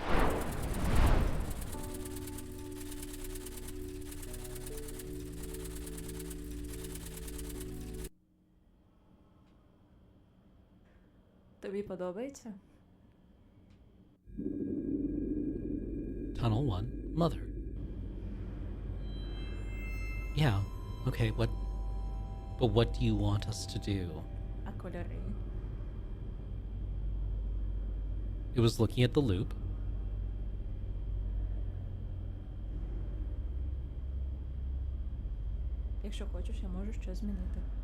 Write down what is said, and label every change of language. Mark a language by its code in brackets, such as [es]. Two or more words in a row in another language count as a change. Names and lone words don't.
[uk] Тобі подобається? [en] Tunnel 1, Mother. Yeah, okay, but what do you want us to do? [uk] А кольори? [en] It was looking at the loop. [uk] Якщо хочеш, я можу щось змінити.